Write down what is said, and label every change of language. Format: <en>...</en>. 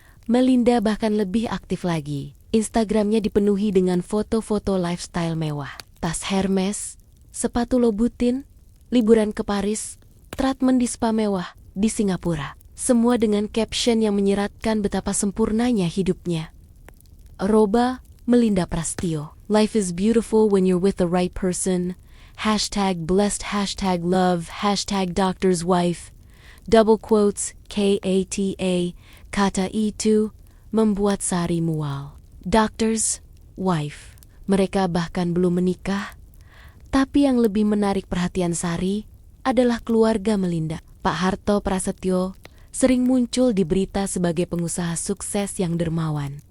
<id>Melinda bahkan lebih aktif lagi. Instagramnya dipenuhi dengan foto-foto lifestyle mewah. Tas Hermes, sepatu Louboutin, liburan ke Paris, treatment di spa mewah di Singapura. Semua dengan caption yang menyeratkan betapa sempurnanya hidupnya. Arroba Melinda Prastio.</id> <en>Life is beautiful when you're with the right person. #blessed, #love, #doctor's wife. Double quotes, KATA.</en> <id>Kata itu membuat Sari mual.</id> <en>Doctor's wife.</en> <id>Mereka bahkan belum menikah. Tapi yang lebih menarik perhatian Sari adalah keluarga Melinda. Pak Harto Prasetyo sering muncul di berita sebagai pengusaha sukses yang dermawan.</id>